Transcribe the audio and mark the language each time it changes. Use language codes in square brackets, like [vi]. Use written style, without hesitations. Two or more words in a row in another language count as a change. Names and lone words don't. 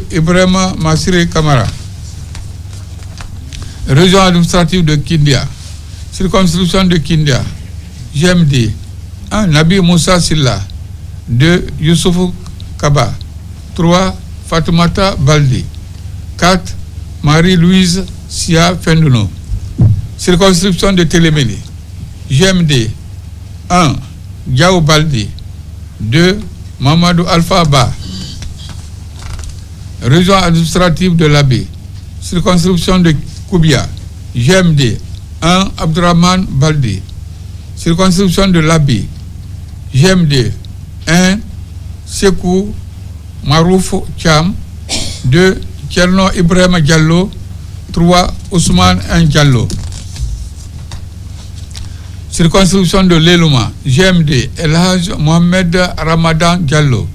[fr] Ibrahima Massiré Kamara. Région administrative de Kindia. Circonscription de Kindia. GMD 1. Nabi Moussa Silla. 2. Youssouf Kaba. 3. Fatoumata Baldi. 4. Marie-Louise Sia Fenduno. Circonscription de Télémélé. GMD 1. Diao Baldi. 2. Mamadou Alpha Ba. Région administrative de l'Abbé. Circonscription de Koubia. GMD 1. Abdurrahman Baldi. Circonscription de l'Abbé. GMD 1. Sekou Marouf Cham. 2. Tcherno Ibrahima Diallo. 3. Ousmane N. Diallo. Circonscription de l'Elouma. GMD El Hadj Mohamed Ramadan Diallo.